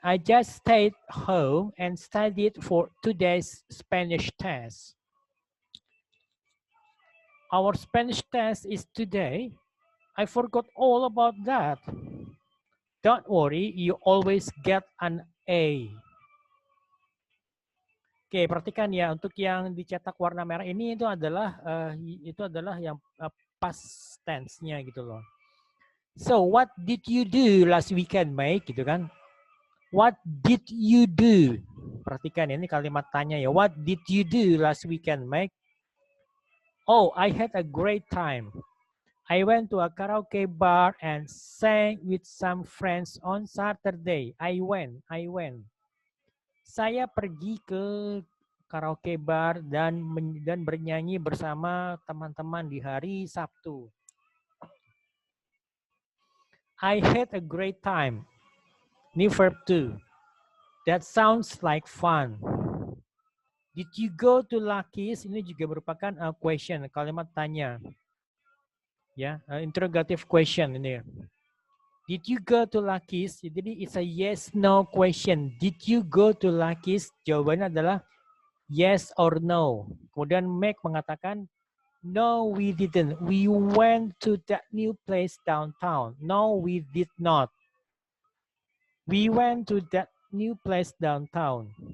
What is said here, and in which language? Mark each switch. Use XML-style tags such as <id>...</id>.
<en>I just stayed home and studied for today's Spanish test. Our Spanish test is today. I forgot all about that. Don't worry, you always get an A.</en> <id>Oke, perhatikan ya, untuk yang dicetak warna merah ini itu adalah yang past tense-nya gitu loh.</id> <en>So, what did you do last weekend, Mike?</en> <id>Gitu kan?</id> <en>What did you do?</en> <id>Perhatikan ya, ini kalimat tanya ya.</id> <en>What did you do last weekend, Mike? Oh, I had a great time. I went to a karaoke bar and sang with some friends on Saturday. I went.</en> <id>Saya pergi ke karaoke bar dan bernyanyi bersama teman-teman di hari Sabtu.</id> <en>I had a great time. New verb 2. That sounds like fun. Did you go to Lucky's?</en> <id>Ini juga merupakan question, kalimat tanya. Ya, interrogative question ini.</id> <en>Did you go to Lucky's? Jadi it's a yes no question. Did you go to Lucky's?</en> <id>Jawabannya adalah yes or no. Kemudian Meg mengatakan</id> <en>no, we didn't. We went to that new place downtown. No, we did not. We went to that new place downtown.</en>